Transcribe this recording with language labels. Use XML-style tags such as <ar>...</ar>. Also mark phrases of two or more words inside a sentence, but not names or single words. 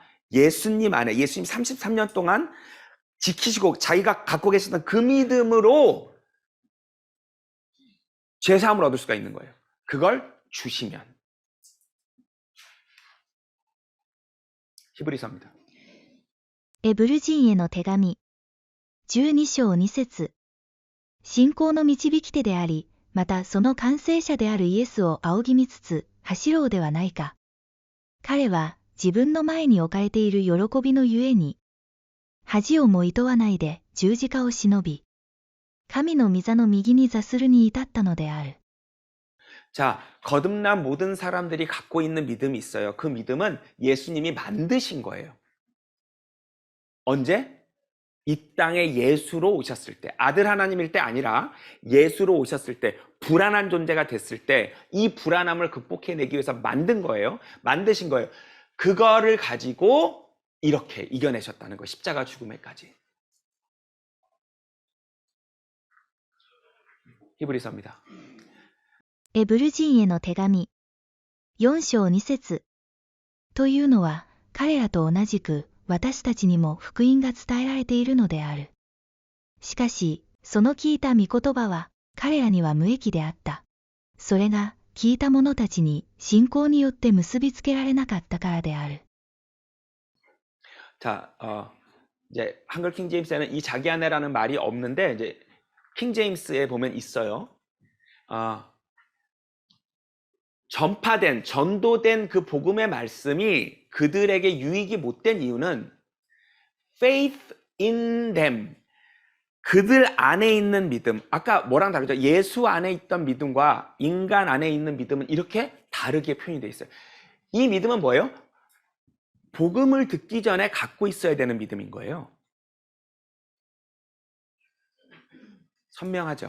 <ko>예수님 안에, 예수님 33년 동안 지키시고 자기가 갖고 계셨던 그 믿음으로 죄사함을 얻을 수가 있는 거예요. 그걸 주시면. 히브리서입니다.</ko> <ja>エブル人への手紙12章2節。信仰の導き手であり、またその完成者であるイエスを仰ぎ見つつ走ろうではないか。彼は自分の前に置かれている喜びのゆえに、恥をも厭わないで十字架を忍び、神の御座の右に座するに至ったのである。</ja> <ko>자, 거듭난 모든 사람들이 갖고 있는 믿음이 있어요. 그 믿음은 예수님이 만드신 거예요. 언제? 이 땅에 예수로 오셨을 때, 아들 하나님일 때 아니라 예수로 오셨을 때, 불안한 존재가 됐을 때 이 불안함을 극복해내기 위해서 만든 거예요. 만드신 거예요. 그거를 가지고 이렇게 이겨내셨다는 거예요. 십자가 죽음에까지. 히브리서입니다.</ko> <ja>エブル人への手紙4章2節。というのは彼らと同じく私たちにも福音が伝えられているのである。しかしその聞いた御言葉は彼らには無益であった。それが聞いた者たちに信仰によって結びつけられなかったからである。</ja> <ko>자, 이제 한글 킹 제임스에는 이 자기 안에라는 말이 없는데 이제 킹 제임스에 보면 있어요. 전파된, 전도된 그 복음의 말씀이 그들에게 유익이 못 된 이유는</ko> <en>faith in them,</en> <ko>그들 안에 있는 믿음, 아까 뭐랑 다르죠? 예수 안에 있던 믿음과 인간 안에 있는 믿음은 이렇게 다르게 표현이 되어 있어요. 이 믿음은 뭐예요? 복음을 듣기 전에 갖고 있어야 되는 믿음인 거예요. 선명하죠?</ko>